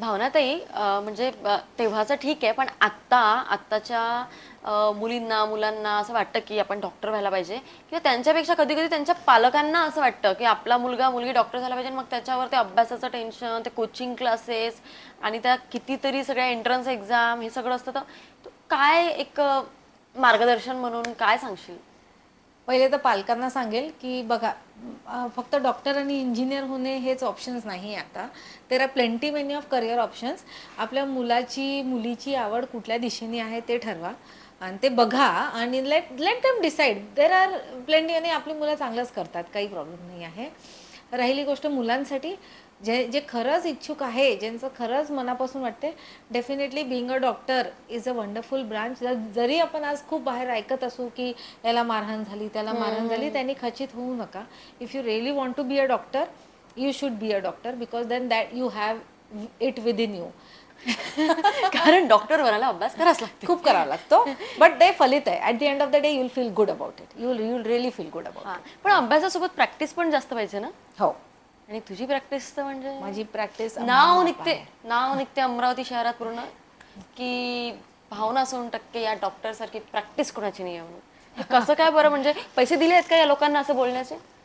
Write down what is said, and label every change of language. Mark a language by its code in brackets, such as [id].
[mr] भावनाताई, म्हणजे तेव्हाचं ठीक आहे, पण आत्ताच्या मुलींना मुलांना असं वाटतं की आपण डॉक्टर व्हायला पाहिजे, किंवा त्यांच्यापेक्षा कधी कधी त्यांच्या पालकांना असं वाटतं की आपला मुलगा मुलगी डॉक्टर झाला पाहिजे. मग त्याच्यावर ते अभ्यासाचं टेन्शन, ते कोचिंग क्लासेस आणि त्या कितीतरी सगळ्या एंट्रन्स एक्झाम हे सगळं असतं. तर काय एक मार्गदर्शन म्हणून काय सांगशील? पहिले तर पालकांना सांगेल की बघा, फक्त डॉक्टर आणि इंजिनियर होणे हेच ऑप्शन्स नाही आता. [en] There are plenty many of career options. [mr] आपल्या मुलीची आवड कुठल्या दिशेने आहे ते ठरवा आणि ते बघा आणि [en] Let them decide. There are plenty, [mr] आणि आपली मुलं चांगलंच करतात, काही प्रॉब्लेम नाही आहे. राहिली गोष्ट मुलांसाठी, जे खरंच इच्छुक आहे, ज्यांचं खरंच मनापासून वाटते, [en] Definitely being a doctor is a wonderful branch. [mr] जरी आपण आज खूप बाहेर ऐकत असू की याला मारहाण झाली, त्याला मारहाण झाली, त्यांनी खचित होऊ नका. [en] If you really want to be a doctor, you should be a doctor, because then that you have it within you. [mr] कारण डॉक्टर बनायला अभ्यास करावाच लागतो, खूप करावा लागतो, बट ते फलित आहे. [en] At the end of the day you will feel good about it. You will really feel good about it. [mr] पण अभ्यासासोबत प्रॅक्टिस पण जास्त पाहिजे ना. हो, आणि तुझी प्रॅक्टिस तर म्हणजे माझी प्रॅक्टिस नाव निघते अमरावती शहरात पूर्ण की भावना 90% या डॉक्टर सारखी प्रॅक्टिस कोणाची नाही आहे म्हणून. हे कसं काय बरं? म्हणजे पैसे दिले आहेत का या लोकांना असं बोलण्याचे?